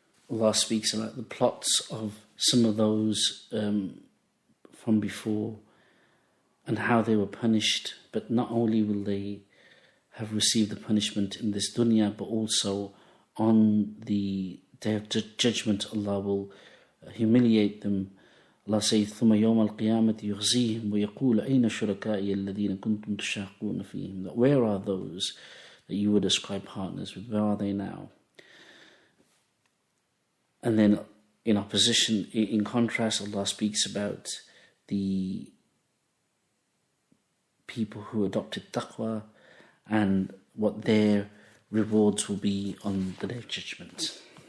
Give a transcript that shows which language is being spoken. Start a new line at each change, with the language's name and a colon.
English: Allah speaks about the plots of some of those from before and how they were punished. But not only will they have received the punishment in this dunya, but also on the Day of Judgment, Allah will humiliate them.
Arabic: Allah says, ثُمَّ يَوْمَ الْقِيَامَةِ يُخْزِيهِمْ وَيَقُولُ أَيْنَ شُرَكَائِيَ الَّذِينَ كُنْتُمْ تُشَاقُونَ فِيهِمْ.
English: That where are those that you would ascribe partners with? Where are they now? And then in opposition, in contrast, Allah speaks about the people who adopted taqwa and what their rewards will be on the Day of Judgment.